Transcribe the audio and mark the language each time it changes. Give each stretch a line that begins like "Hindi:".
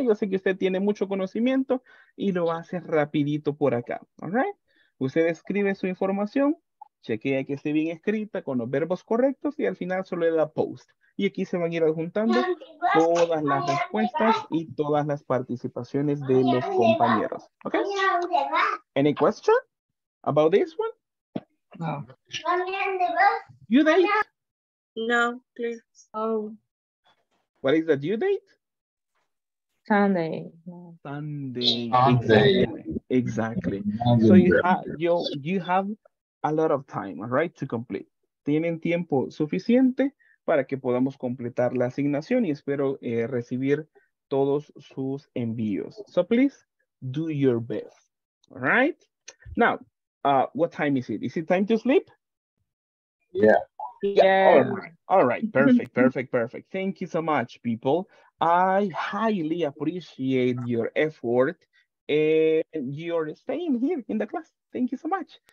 Spanish: Yo sé que usted tiene mucho conocimiento y lo hace rapidito por acá,
English: all right?
Spanish: Usted escribe su información, chequea que esté bien escrita con los verbos correctos y al final solo le da post. Y aquí se van a ir adjuntando todas las respuestas y todas las participaciones de los compañeros, ¿ok?
English: Any question about this one? No. Due date? No, please. Oh, What is the due date? Sunday. Sunday. Sunday. Exactly. So you have a lot of time, all right, to complete.
Spanish: Tienen tiempo suficiente para que podamos completar la asignación y espero recibir todos sus envíos.
English: So please do your best. All right. Now, what time is it? Is it time to sleep? Yeah. Yeah. All right. Perfect. Thank you so much, people. I highly appreciate your effort and your staying here in the class. Thank you so much.